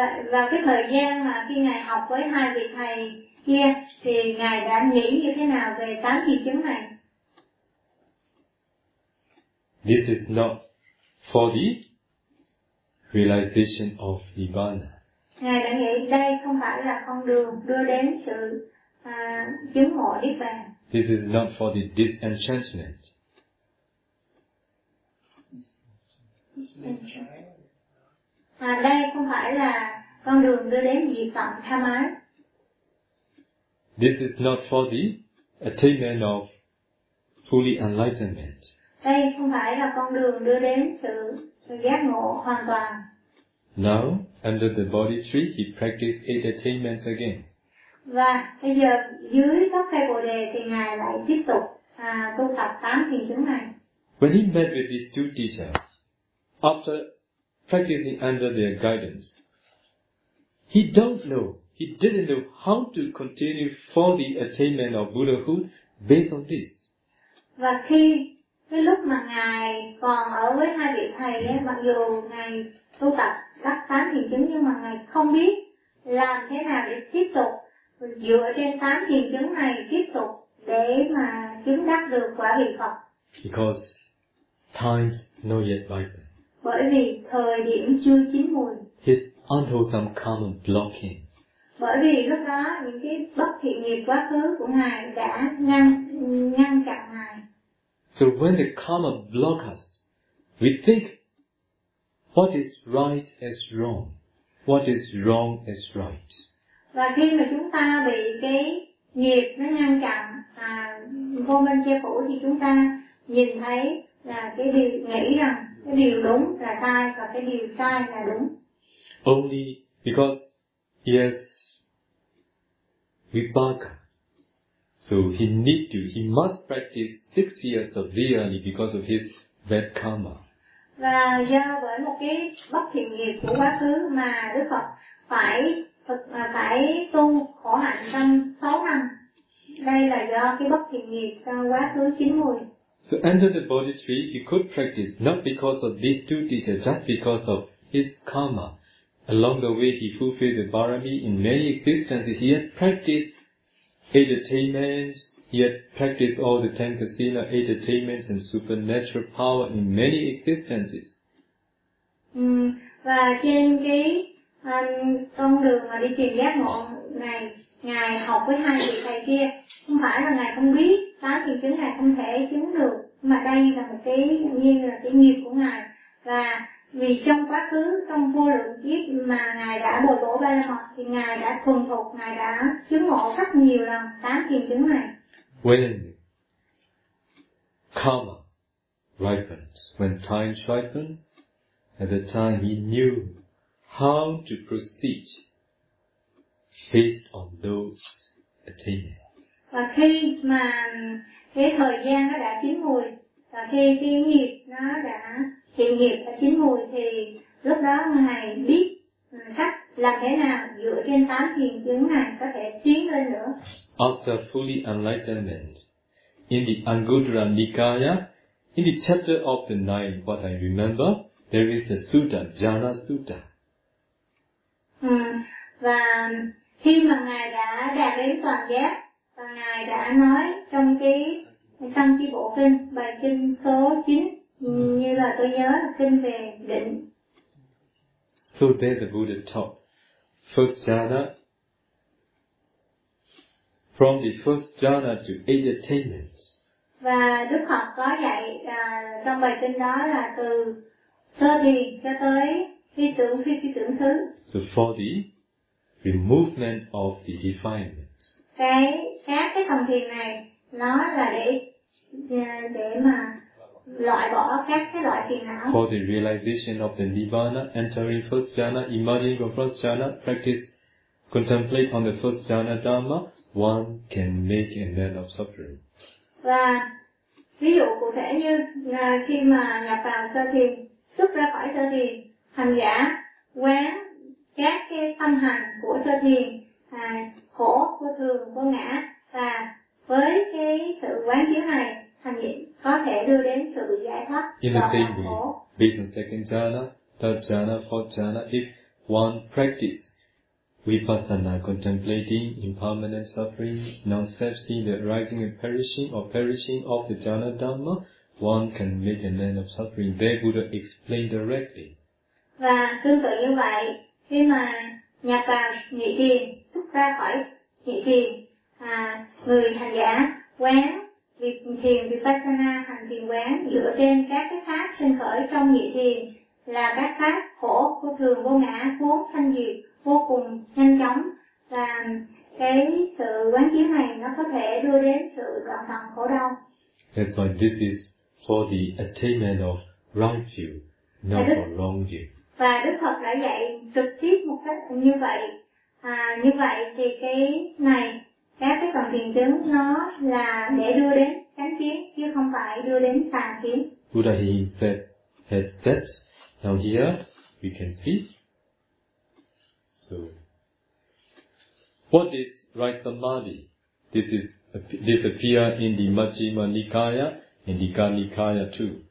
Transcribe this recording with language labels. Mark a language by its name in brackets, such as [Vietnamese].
[Vietnamese] Và cái thời gian mà khi ngài học với hai vị thầy kia thì ngài đã nghĩ như thế nào về tám thiền chứng này? [English] This is not for the realization of Nibbana. [Vietnamese] Ngài đã nghĩ đây không phải là con đường đưa đến sự chứng ngộ niết bàn. [English] This is not for the disenchantment. [Vietnamese] Đây không phải là con đường đưa đến diệt tận tham ái. [English] This is not for the attainment of fully enlightenment. [Vietnamese] Đây không phải là con đường đưa đến sự giác ngộ hoàn toàn. [English] Now, under the Bodhi tree, he practiced 8 attainments again. [Vietnamese] Và bây giờ dưới gốc cây Bồ đề thì ngài lại tiếp tục tu tập 8 thiền chứng này. [English] When he met with these two teachers, after practicing under their guidance, he didn't know how to continue for the attainment of Buddhahood based on this. [Vietnamese] Và khi cái lúc mà ngài còn ở với hai vị thầy ấy, mặc dù ngài tu tập các 8 thiền chứng nhưng mà ngài không biết làm thế nào để tiếp tục dựa trên 8 thiền chứng này tiếp tục để mà chứng đắc được quả vị Phật. [English] Because times not yet ripened. [Vietnamese] Bởi vì thời điểm chưa chín mùi. [English] His unwholesome karma blocking. [Vietnamese] Bởi vì lúc đó những cái bất thiện nghiệp quá khứ của ngài đã ngăn chặn ngài. [English] So when the karma block us, we think what is right is wrong. What is wrong is right. [Vietnamese] Và khi mà chúng ta bị cái nghiệp nó ngăn chặn vô minh che phủ thì chúng ta nhìn thấy là cái điều nghĩ rằng cái điều đúng là sai và cái điều sai là đúng. [English] Only because he has vipaka. So he must practice 6 years of vyani because of his bad karma. [Vietnamese] Và do bởi một cái bất thiện nghiệp của quá khứ mà Đức Phật phải tu khổ hạnh trong 6 năm. Đây là do cái bất thiện nghiệp trong quá khứ chín mùi. [English] So under the Bodhi tree, he could practice not because of these two teachers, just because of his karma. Along the way, he fulfilled the barami in many existences. He had practiced 8 attainments, he had practiced all the 10 kasina, 8 attainments and supernatural power in many existences. [Vietnamese] Và trên cái con đường mà đi tìm giác ngộ này, ngài học với hai vị thầy kia, không phải là ngài không biết 8 thiền chứng này không thể chứng được, mà đây là một cái nguyên là cái nghiệp của ngài. Và vì trong quá khứ, trong vô lượng kiếp mà ngài đã bồi bổ ba la mật thì ngài đã thuần thục, ngài đã chứng ngộ rất nhiều lần 8 thiền chứng này. [English] When karma ripens, when time ripens, at the time he knew how to proceed based on those attainments. [Vietnamese] Và khi mà cái thời gian nó đã chín mùi và khi cái nghiệp nó đã hiện nghiệp đã chín mùi thì lúc đó ngài biết cách làm thế nào dựa trên 8 thiền chứng này có thể tiến lên nữa. [English] After fully enlightenment in the Anguttara Nikaya, In the chapter of the nine, what I remember, there is the sutta, Jhana Sutta. [Vietnamese] Và khi mà ngài đã đạt đến toàn giác, và ngài đã nói trong cái tâm chi bộ kinh, bài kinh số 9, như là tôi nhớ là kinh về định. [English] So there the Buddha taught first jhana. From the first jhana to eight attainments. [Vietnamese] Và Đức Phật có dạy trong bài kinh đó là từ sơ thì cho tới phi tưởng, phi phi tưởng thứ. [English] So for the removement of the defilements. [Vietnamese] Cái khác cái phần thiền này nó là để mà loại bỏ các cái loại phiền não. [English] For the realization of the nirvana, entering first jhana, emerging from first jhana, practice, contemplate on the first jhana dharma, one can make an end of suffering. [Vietnamese] Và ví dụ cụ thể như khi mà nhập vào sơ thiền, xuất ra khỏi sơ thiền, hành giả quán các cái tâm hành của sơ thiền, khổ, vô thường, vô ngã, và với cái sự quán chiếu này, có thể đưa đến sự giải thoát. [English] In the same way, based on second jhana, third jhana, fourth jhana, if one practice vipassana, contemplating impermanent suffering, non-self, seeing the arising and perishing, or perishing of the jhana dharma, one can make an end of suffering. There Buddha explained directly. [Vietnamese] Và tương tự như vậy, khi mà nhập vào nhị thiền, xuất ra khỏi nhị thiền, người hành giả quán thiền vipassana, hành thiền quán dựa trên các cái pháp sinh khởi trong nhị thiền là các pháp khổ, vô thường, vô ngã, vốn sanh diệt vô cùng nhanh chóng, và cái sự quán chiếu này nó có thể đưa đến sự đoạn tận khổ đau. [English] That's why this is for the attainment of right view, not for wrong view. [Vietnamese] Và Đức Phật đã dạy trực tiếp một cách như vậy. Như vậy thì cái này, các cái phần thiền chứng nó là để đưa đến chánh kiến chứ không phải đưa đến tà kiến. [English] Buddha himself has said, now here we can see. So, what is right samadhi? This is this appear in the Majjhima Nikaya and the Dikkha Nikaya too.